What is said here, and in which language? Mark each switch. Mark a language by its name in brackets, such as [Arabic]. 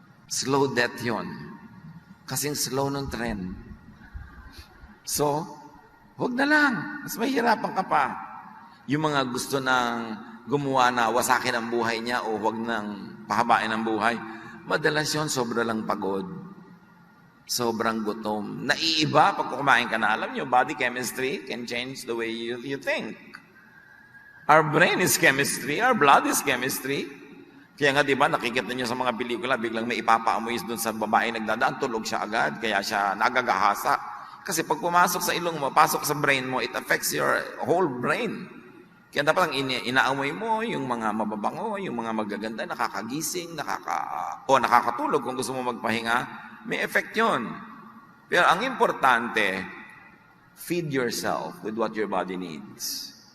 [Filipino] Slow death yon. Kasing slow ng tren. So, huwag na lang. Mas mahirapan ka pa. Yung mga gusto ng gumawa na wasakin ang buhay niya o huwag nang pahabain ang buhay, madalas yun, sobra lang pagod. Sobrang gutom. Naiiba pag kumain ka na. Alam nyo, [English] body chemistry can change the way you think. Our brain is chemistry. Our blood is chemistry. [Filipino] Kaya nga, di ba, nakikita nyo sa mga pelikula, biglang may ipapaamoy doon sa babae nagdadaan, tulog siya agad, kaya siya nagagahasa. Kasi pag pumasok sa ilong mo, pasok sa brain mo, [English] it affects your whole brain. [Filipino] Kaya dapat ang inaamoy mo, yung mga mababango, yung mga magaganda, nakakagising, nakakatulog kung gusto mo magpahinga, may effect yun. Pero ang importante, [English] feed yourself with what your body needs.